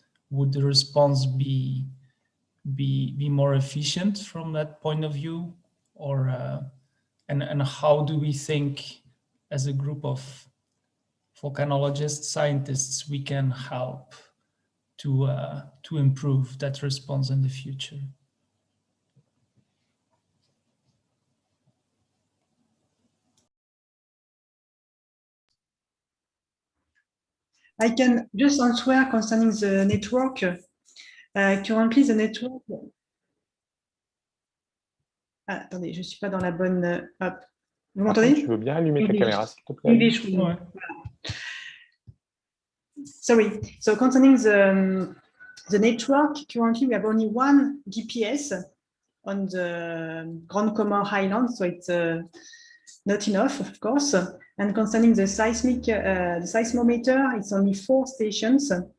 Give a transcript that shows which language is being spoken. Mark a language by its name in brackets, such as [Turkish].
[English] Would the response be more efficient from that point of view, or and how do we think as a group of volcanologists, scientists, we can help to improve that response in the future? I can just answer concerning the network. Currently, the network. [French] Ah, attendez, je ne suis pas dans la bonne. Hop. Vous m'entendez? Tu veux bien allumer ta caméra, s'il te plaît? English, oui. Voilà. [English] Sorry. So concerning the network, currently we have only one GPS on the Grand Comore Island, so it's not enough, of course. And concerning the the seismometer, it's only 4 stations.